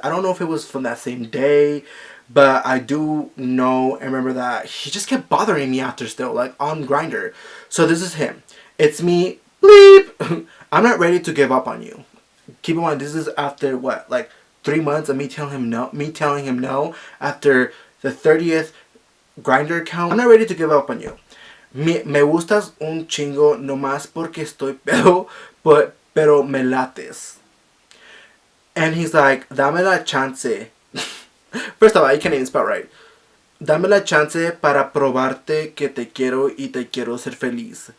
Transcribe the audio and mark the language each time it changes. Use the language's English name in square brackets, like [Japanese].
[English] I don't know if it was from that same day, but I do know and remember that he just kept bothering me after still, like, on Grindr. So this is him. It's me, bleep. I'm not ready to give up on you. Keep in mind, this is after what, like 3 months of me telling him no after the 30th Grindr account. I'm not ready to give up on you. [Spanish] Me gustas un chingo nomás porque estoy pedo, pero me lates. [English] And he's like, [Spanish] dame la chance. [English] First of all, I can't even spell right. [Spanish] Dame la chance para probarte que te quiero y te quiero ser feliz.